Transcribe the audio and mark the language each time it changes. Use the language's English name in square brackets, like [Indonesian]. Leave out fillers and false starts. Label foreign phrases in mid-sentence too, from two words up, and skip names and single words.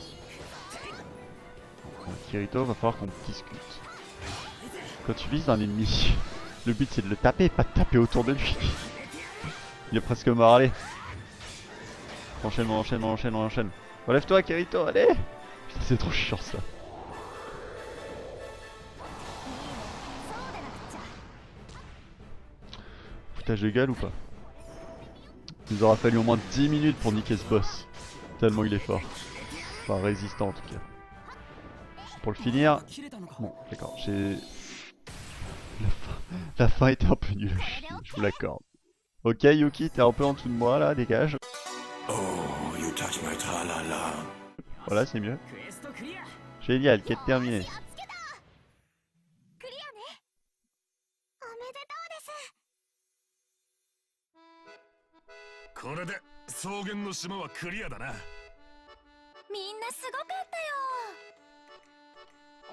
[French] Bon, Kirito, va falloir qu'on discute. Quand tu vises un ennemi, le but c'est de le taper, pas de taper autour de lui. Il est presque mort, allez. Enchaîne, on enchaîne, on enchaîne, on enchaîne. Relève-toi Kirito, allez. Putain, c'est trop chiant ça. [Japanese] そうでなくっちゃ [French] Foutage de gueule ou pas? Il nous aura fallu au moins 10 minutes pour niquer ce boss. Tellement il est fort. Enfin résistant en tout cas. Pour le finir... [Japanese] 切れたのか [French] Bon d'accord, j'ai... La fin était un peu nulle, je vous l'accorde. Ok Yuki, t'es un peu en dessous de moi là, dégage. [English] Oh, you touch my tra-la-la. [French] Voilà, c'est mieux. [Japanese] クエストクリア。 [French] Génial, quête terminée. [Japanese] クリアね。おめでとうです。これで草原の島はクリアだな。みんなすごかったよ。